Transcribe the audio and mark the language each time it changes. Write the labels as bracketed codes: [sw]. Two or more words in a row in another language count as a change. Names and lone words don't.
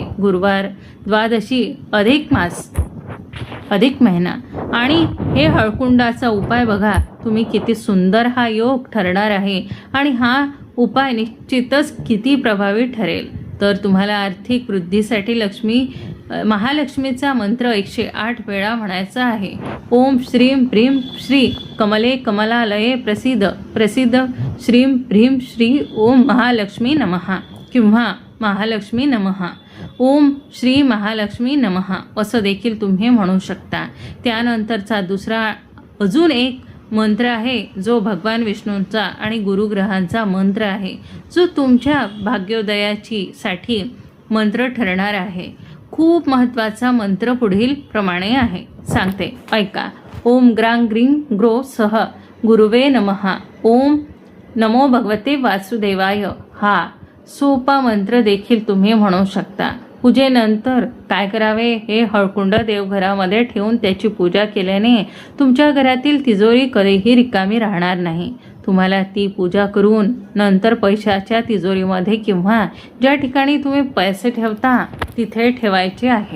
[mr] गुरुवार, द्वादशी, अधिक मास, अधिक महिना आणि हे हळकुंडाचा उपाय बघा तुम्ही किती सुंदर हा योग ठरणार आहे आणि हा उपाय निश्चितच किती प्रभावी ठरेल. तर तुम्हाला आर्थिक वृद्धीसाठी महालक्ष्मीचा मंत्र 108 वेळा म्हणायचा आहे. [sa] ओम श्रीम प्रीम श्री कमले कमलालये प्रसिद्ध प्रसिद्ध श्रीम प्रीम श्री ओम महालक्ष्मी नमः किंवा महालक्ष्मी नमः, ओम श्री महालक्ष्मी नमः [mr] असं देखील तुम्ही म्हणू शकता. त्यानंतरचा दुसरा अजून एक मंत्र आहे जो भगवान विष्णूंचा आणि गुरुग्रहांचा मंत्र आहे, जो तुमच्या भाग्योदयासाठी मंत्र ठरणार आहे. खूप महत्त्वाचा मंत्र पुढील प्रमाणे आहे, सांगते ऐका. [sa] ओम ग्रांग ग्रीं ग्रो सह गुरुवे नमः. ओम नमो भगवते वासुदेवाय [mr] हा सोपा मंत्र देखील तुम्ही म्हणू शकता. पूजेनंतर काय करावे? हे हळकुंड देवघरामध्ये ठेवून त्याची पूजा केल्याने तुमच्या घरातील तिजोरी कधीही रिकामी राहणार नाही. तुम्हाला ती पूजा करून नंतर पैशाच्या तिजोरीमध्ये किंवा ज्या ठिकाणी तुम्ही पैसे ठेवता तिथे ठेवायचे आहे.